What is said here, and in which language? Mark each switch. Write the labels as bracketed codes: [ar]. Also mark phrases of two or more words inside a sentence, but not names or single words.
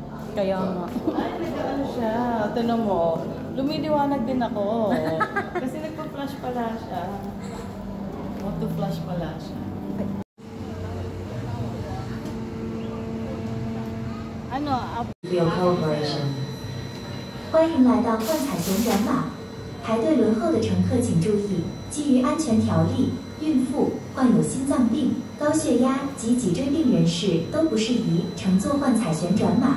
[tl] Kaya nga. Ay, nag-ano siya. Tinan mo, lumiliwanag din ako. Kasi nagpa-flash pala siya. Auto-flash pala siya. Ano? [yue] 欢迎来到幻彩旋转马。排队轮候的乘客请注意，基于安全条例，孕妇、患有心脏病、高血压及脊椎病人士都不适宜乘坐幻彩旋转马。